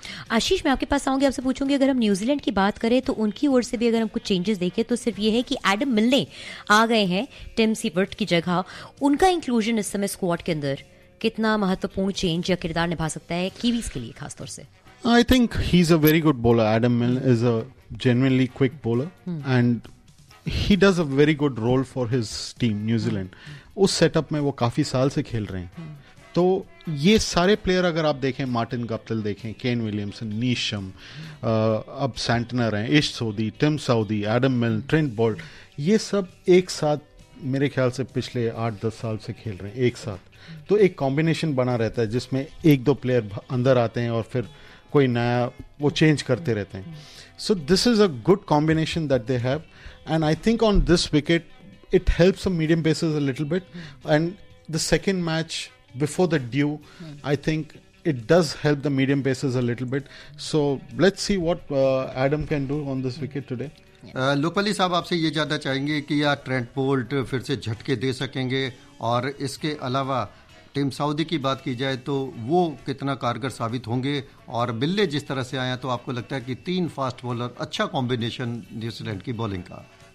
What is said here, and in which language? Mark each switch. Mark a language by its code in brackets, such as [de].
[hi] आशीष, मैं आपके पास आऊंगी, आपसे पूछूंगी, अगर हम न्यूजीलैंड की बात करें तो उनकी ओर से भी अगर हम कुछ चेंजेस देखें तो सिर्फ ये है कि एडम मिलने आ गए हैं टिम सीवर्ट की जगह, उनका इंक्लूजन इस समय स्क्वाड के अंदर कितना महत्वपूर्ण चेंज या किरदार निभा सकता है कीवीज के लिए खासतौर से? [en] I think he's a very good bowler. Adam Milne is a genuinely quick bowler and he does a very good role for his team, New Zealand. [hi] उस सेटअप में वो काफी साल से खेल रहे हैं। तो ये सारे प्लेयर अगर आप देखें, मार्टिन गप्टिल देखें, केन विलियमसन, नीशम, अब सैंटनर हैं, इश सोदी, टिम साउदी, एडम मिलन, ट्रेंट बोल्ट, ये सब एक साथ मेरे ख्याल से पिछले 8-10 साल से खेल रहे हैं एक साथ। तो एक कॉम्बिनेशन बना रहता है जिसमें एक दो प्लेयर अंदर आते हैं और फिर कोई नया वो चेंज करते रहते हैं। [en] So this is a good combination that they have and I think on this wicket it helps a medium pacers a little bit and the second match before the dew I think it does help the medium paces a little bit. So let's see what Adam can do on this wicket today. [hi] Lokapally साहब आपसे ये जानना चाहेंगे कि या Trent Boult फिर से झटके दे सकेंगे और इसके अलावा टीम सऊदी की बात की जाए तो वो कितना कारगर साबित होंगे और बिल्ले जिस तरह से आया तो आपको लगता है कि तीन फास्ट बॉलर अच्छा कॉम्बिनेशन न्यूजीलैंड की बॉलिंग का?